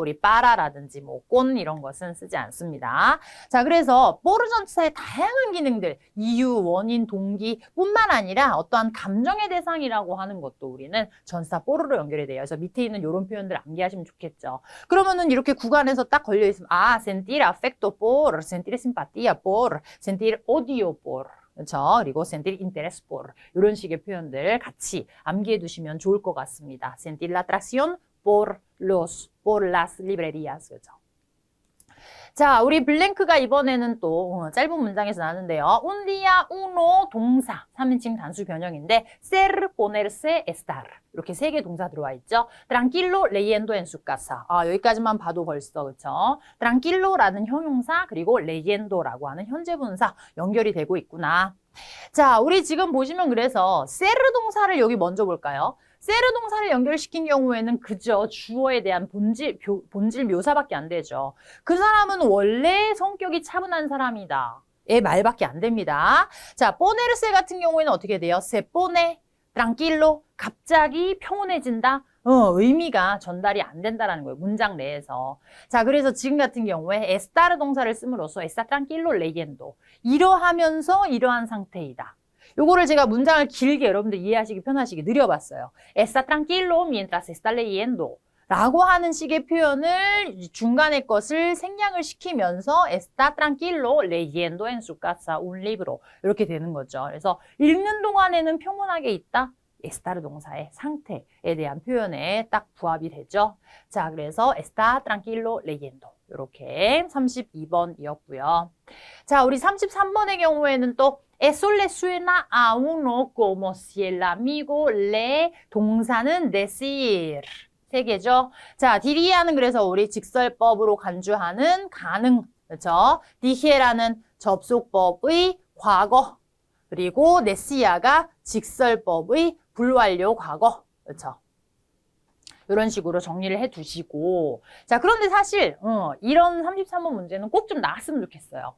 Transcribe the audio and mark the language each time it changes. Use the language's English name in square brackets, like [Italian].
[Korean] 우리 빠라라든지 뭐 꼰 이런 것은 쓰지 않습니다. 자, 그래서 포르 전치사의 다양한 기능들, 이유, 원인, 동기 뿐만 아니라 어떠한 감정의 대상이라고 하는 것도 우리는 전치사 포르로 연결이 돼요. 그래서 밑에 있는 이런 표현들 암기하시면 좋겠죠. 그러면은 이렇게 구간에서 딱 걸려 있으면 [Spanish] sentir afecto por, sentir simpatía por, sentir odio por 그렇죠? [Korean] 그리고 [Spanish] sentir interés por [Korean] 이런 식의 표현들 같이 암기해 두시면 좋을 것 같습니다. [Spanish] sentir la atracción por las librerías. [Korean] 그렇죠? 자, 우리 블랭크가 이번에는 또 짧은 문장에서 나왔는데요. [Spanish] un día uno [Korean] 동사 3인칭 단수 변형인데 ser, ponerse, estar 이렇게 세 개 동사 들어와 있죠. [Spanish] tranquilo leyendo en su casa. [Korean] 여기까지만 봐도 벌써 그렇죠. tranquillo라는 형용사 그리고 leyendo라고 하는 현재 분사 연결이 되고 있구나. 자, 우리 지금 보시면 그래서 ser 동사를 여기 먼저 볼까요? 세르 동사를 연결시킨 경우에는 그저 주어에 대한 본질 묘사밖에 안 되죠. 그 사람은 원래 성격이 차분한 사람이다. 의 말밖에 안 됩니다. 자, 포네르세 같은 경우에는 어떻게 돼요? [Spanish] se pone tranquilo, [Korean] 갑자기 평온해진다. 의미가 전달이 안 된다라는 거예요. 문장 내에서. 자, 그래서 지금 같은 경우에 estar 동사를 씀으로써 [Spanish] está tranquilo leyendo. [Korean] 이러하면서 이러한 상태이다. 요거를 제가 문장을 길게 여러분들 이해하시기 편하시게 느려봤어요. [Spanish] Está tranquilo mientras está leyendo 라고 하는 식의 표현을 중간의 것을 생략을 시키면서 Está tranquilo leyendo en su casa un libro [Korean] 이렇게 되는 거죠. 그래서 읽는 동안에는 평온하게 있다. estar 동사의 상태에 대한 표현에 딱 부합이 되죠. 자, 그래서 [Spanish] está tranquilo leyendo [Korean] 이렇게 32번이었고요. [Spanish] 자, 우리 33번의 경우에는 또 Eso le suena a uno como si el amigo le [Korean] 동사는 decir 세 개죠. 자, 디리아는 그래서 우리 직설법으로 간주하는 가능 그렇죠? 디히에라는 접속법의 과거 그리고 네시아가 직설법의 불완료 과거 그렇죠? 이런 식으로 정리를 해 두시고 자, 그런데 사실 이런 33번 문제는 꼭 좀 나왔으면 좋겠어요.